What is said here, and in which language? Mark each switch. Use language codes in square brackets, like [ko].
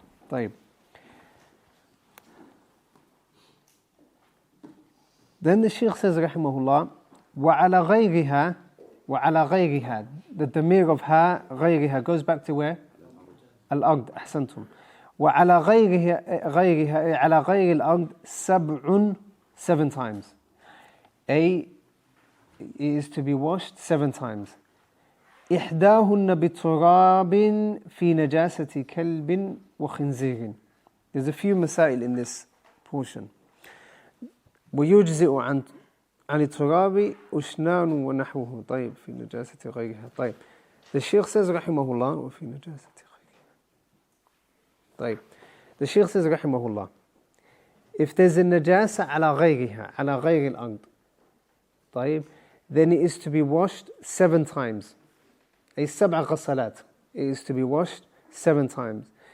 [ar] طيب. [en] Then the Shaykh says [ar] رحمه الله وعلى غيرها وعلى غيرها, [en] the damir of ha غيرها goes back to where? [ar] الأرض. أحسنتم. وعلى غيرها على غير الأرض [en] 7 times. A is to be washed 7 times. [ar] إحداهن بتراب في نجاسة كلب وخنزير. [en] There's a few masail in this portion. [ar] ويجزئ عن التراب أشنان ونحوه. طيب في نجاسة غيرها. طيب [en] the Shaykh says [ar] رحمه الله وفي نجاسة غيرها. [en] طيب the Shaykh says رحمه الله, if there's a najasa [ar] على غيرها على غير الأرض, [en] طيب, then it is to be washed 7 times. [ar] أي 7 غسلات. [en] It is to be washed 7 times.